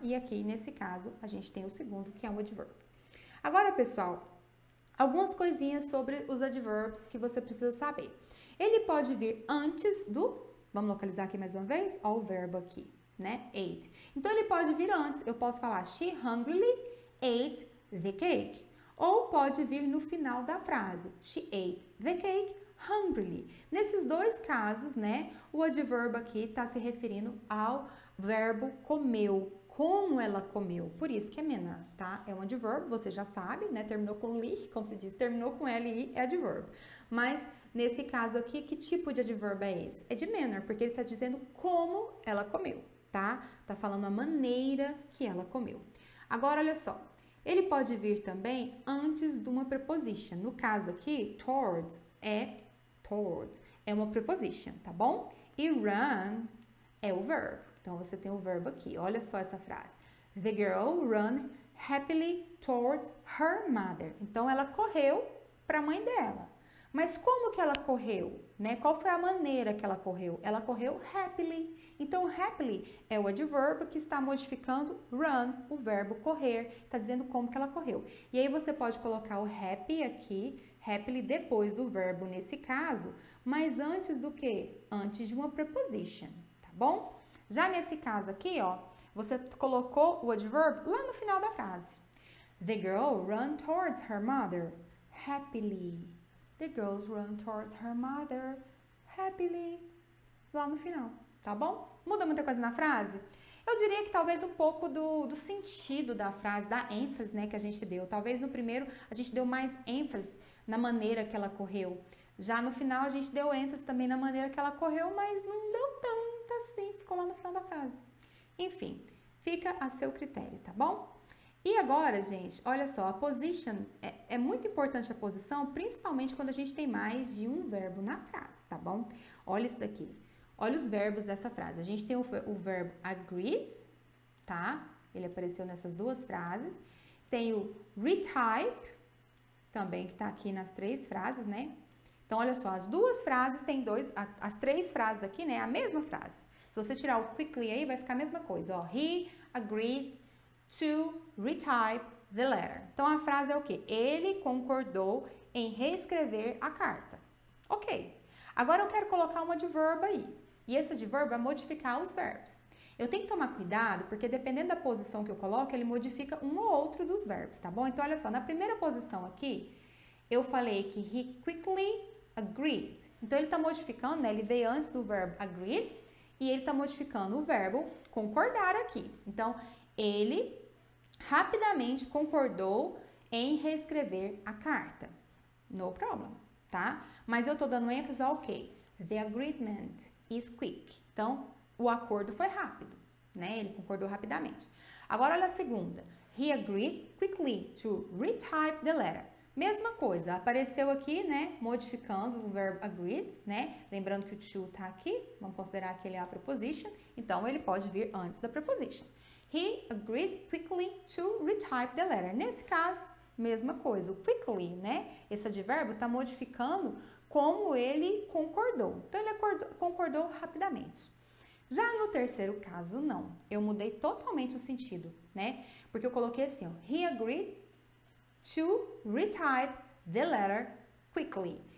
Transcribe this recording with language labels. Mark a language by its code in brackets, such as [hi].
[pt] E aqui, nesse caso, a gente tem o segundo, que é o adverb. Agora, pessoal, algumas coisinhas sobre os adverbs que você precisa saber. Ele pode vir antes do... Vamos localizar aqui mais uma vez? Ó, o verbo aqui, né? Ate. Então, ele pode vir antes. Eu posso falar, [en] she hungrily ate the cake. [pt] Ou pode vir no final da frase. [en] She ate the cake hungrily. [pt] Nesses dois casos, né? O adverb aqui está se referindo ao verbo comeu. Como ela comeu. Por isso que é manner, tá? É um adverb, você já sabe, né? Terminou com li, como se diz, terminou com li, é adverb. Mas... nesse caso aqui, que tipo de adverb é esse? É de manner, porque ele está dizendo como ela comeu, tá? Tá falando a maneira que ela comeu. Agora, olha só. Ele pode vir também antes de uma preposition. No caso aqui, towards é uma preposition, tá bom? E run é o verbo. Então, você tem o verbo aqui. Olha só essa frase. [en] The girl ran happily towards her mother. [pt] Então, ela correu para a mãe dela. Mas como que ela correu, né? Qual foi a maneira que ela correu? Ela correu happily. Então, happily é o advérbio que está modificando run, o verbo correr. Está dizendo como que ela correu. E aí, você pode colocar o happy aqui, happily depois do verbo nesse caso, mas antes do quê? Antes de uma preposition, tá bom? Já nesse caso aqui, ó, você colocou o adverb lá no final da frase. [en] The girl ran towards her mother happily. The girls run towards her mother happily. Lá no final, tá bom? Muda muita coisa na frase? [pt] Eu diria que talvez um pouco do sentido da frase, da ênfase, né, que a gente deu. Talvez no primeiro a gente deu mais ênfase na maneira que ela correu. Já no final a gente deu ênfase também na maneira que ela correu, mas não deu tanto assim, ficou lá no final da frase. Enfim, fica a seu critério, tá bom? E agora, gente, olha só, a position, é muito importante a posição, principalmente quando a gente tem mais de um verbo na frase, tá bom? Olha isso daqui. Olha os verbos dessa frase. A gente tem o verbo agree, tá? Ele apareceu nessas duas frases. Tem o retype, também que tá aqui nas três frases, né? Então, olha só, as duas frases têm as três frases aqui, né? A mesma frase. Se você tirar o quickly aí, vai ficar a mesma coisa, ó. [en] He agreed to retype the letter. [pt] Então, a frase é o quê? Ele concordou em reescrever a carta. Ok. Agora, eu quero colocar um advérbio aí. E esse advérbio vai modificar os verbos. Eu tenho que tomar cuidado, porque dependendo da posição que eu coloco, ele modifica um ou outro dos verbos, tá bom? Então, olha só, na primeira posição aqui, eu falei que [en] he quickly agreed. [pt] Então, ele está modificando, né? Ele veio antes do verbo agreed e ele está modificando o verbo concordar aqui. Então, ele rapidamente concordou em reescrever a carta. [en] No problem, [pt] tá? Mas eu tô dando ênfase ao quê? [en] The agreement is quick. [pt] Então, o acordo foi rápido, né? Ele concordou rapidamente. Agora, olha a segunda. [en] He agreed quickly to retype the letter. [pt] Mesma coisa, apareceu aqui, né? Modificando o verbo agreed, né? Lembrando que o to tá aqui, vamos considerar que ele é a preposition, então ele pode vir antes da preposition. [en] He agreed quickly to retype the letter. [pt] Nesse caso, mesma coisa, o quickly, né? Esse advérbio está modificando como ele concordou. Então, ele concordou rapidamente. Já no terceiro caso, não. Eu mudei totalmente o sentido, né? Porque eu coloquei assim, ó, [en] he agreed to retype the letter quickly.